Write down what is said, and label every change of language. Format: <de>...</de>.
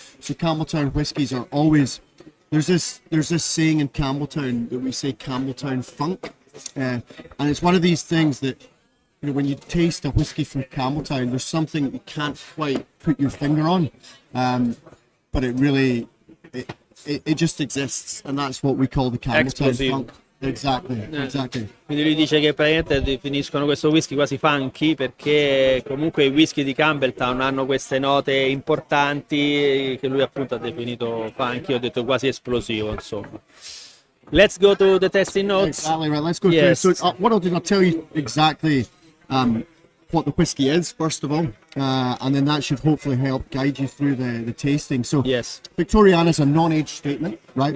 <en>So Campbeltown whiskies are always, there's this saying in Campbeltown that we say Campbeltown funk, and it's one of these things that, when you taste a whiskey from Campbeltown, there's something that you can't quite put your finger on, but it really it just exists, and that's what we call the Campbeltown funk. Exactly.</en> <it>Quindi lui dice che praticamente definiscono questo whisky quasi funky, perché comunque i whisky di Campbeltown hanno queste note importanti che lui appunto ha definito funky, ho detto quasi esplosivo, insomma.</it> <en>Let's go to the testing notes. Exactly right. Let's go through. So what I'll do, I'll tell you exactly what the whiskey is first of all, and then that should hopefully help guide you through the tasting. So Victoriana is a non-age statement, right?</en>